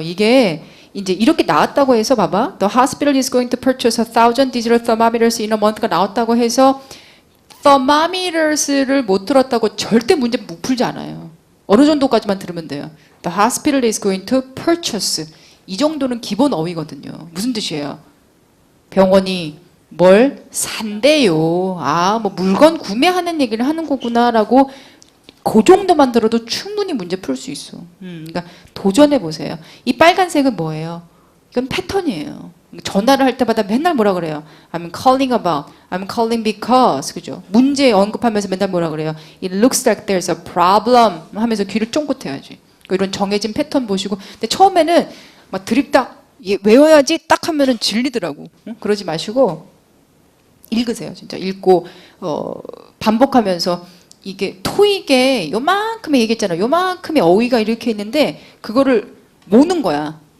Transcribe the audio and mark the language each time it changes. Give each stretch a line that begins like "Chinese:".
Korean: 이게 이제 이렇게 나왔다고 해서 봐봐.
English: The hospital is going to purchase 1,000 digital thermometers in a month가
Korean: 나왔다고 해서 thermometers를 못 들었다고 절대 문제 못 풀지 않아요. 어느 정도까지만 들으면 돼요.
English: The hospital is going to purchase.
Korean: 이 정도는 기본 어휘거든요. 무슨 뜻이에요? 병원이 뭘 산대요. 뭐 물건 구매하는 얘기를 하는 거구나라고 그 정도만 들어도 충분히 문제 풀 수 있어. 그러니까 도전해 보세요. 이 빨간색은 뭐예요? 이건 패턴이에요. 전화를 할 때마다 맨날 뭐라 그래요?
English: I'm calling about, I'm calling because,
Korean: 그죠? 문제 언급하면서 맨날 뭐라 그래요?
English: It looks like there's a problem
Korean: 하면서 귀를 쫑긋해야지. 이런 정해진 패턴 보시고. 근데 처음에는 막 드립딱 외워야지 딱 하면은 질리더라고. 그러지 마시고 읽으세요. 진짜 읽고 반복하면서 이게 토익에 요만큼의 얘기했잖아. 요만큼의 어휘가 이렇게 있는데 그거를 모는 거야.